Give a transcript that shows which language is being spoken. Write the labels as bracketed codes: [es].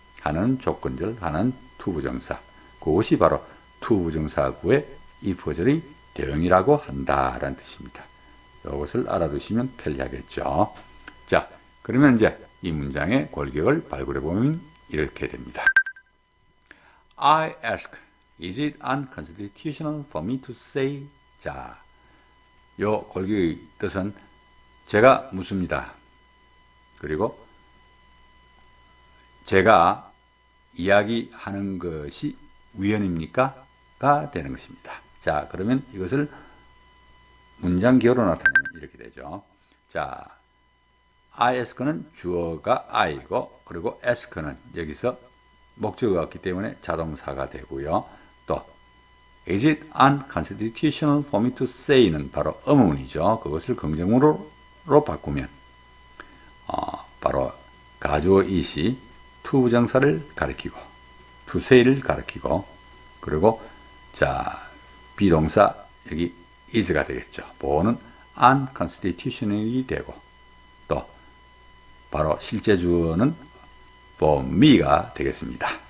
[ko] 하나는 조건절, 하나는 투부정사. 그것이 바로 투부정사구의 if절의 대용이라고 한다라는 뜻입니다. 이것을 알아두시면 편리하겠죠. 자, 그러면 이제 이 문장의 골격을 발굴해 보면 이렇게 됩니다. [en] I ask, is it unconstitutional for me to say? [ko] 자, 요 골격의 뜻은 제가 묻습니다. 그리고 제가 이야기하는 것이 위헌입니까? 가 되는 것입니다. 자, 그러면 이것을 문장 기호로 나타내면 이렇게 되죠. 자, [en] I ask [ko] 는 주어가 I고 그리고 ask는 여기서 목적어가 없기 때문에 자동사가 되고요. [en] 또 Is it unconstitutional for me to say [ko] 는 바로 의문이죠. 그것을 긍정으로 바꾸면 바로 가주어 it이 투부정사를 가리키고 to say를 가리키고 그리고 자 비동사 여기 is가 되겠죠. 보어는 unconstitutional이 되고 또 바로 실제 주어는 for me가 되겠습니다.